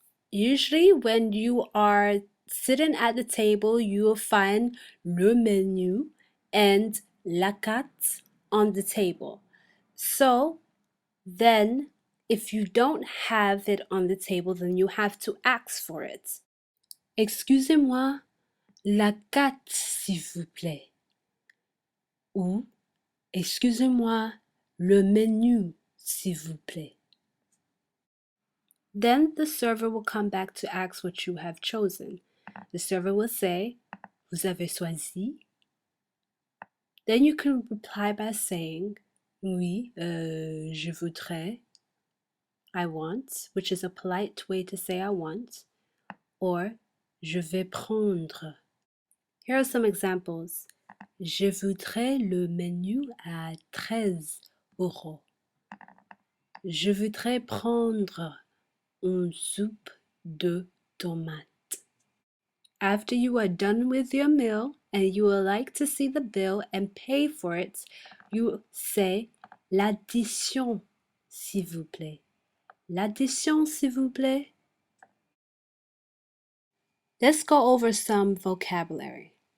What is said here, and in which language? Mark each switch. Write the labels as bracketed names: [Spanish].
[English] Usually when you are sitting at the table, you will find le menu and la carte on the table. So then if you don't have it on the table, then you have to ask for it. [French] Excusez-moi, la carte, s'il vous plaît. Ou excusez-moi, le menu, s'il vous plaît. [English] Then the server will come back to ask what you have chosen. The server will say, [French] vous avez choisi? [English] Then you can reply by saying, [French] oui, je voudrais, [English] I want, which is a polite way to say I want, or [French] je vais prendre. [English] Here are some examples. [French] Je voudrais le menu à 13 euros. Je voudrais prendre une soupe de tomates. [English] After you are done with your meal and you would like to see the bill and pay for it, you say [French] l'addition, s'il vous plaît. L'addition, s'il vous plaît. [English] Let's go over some vocabulary.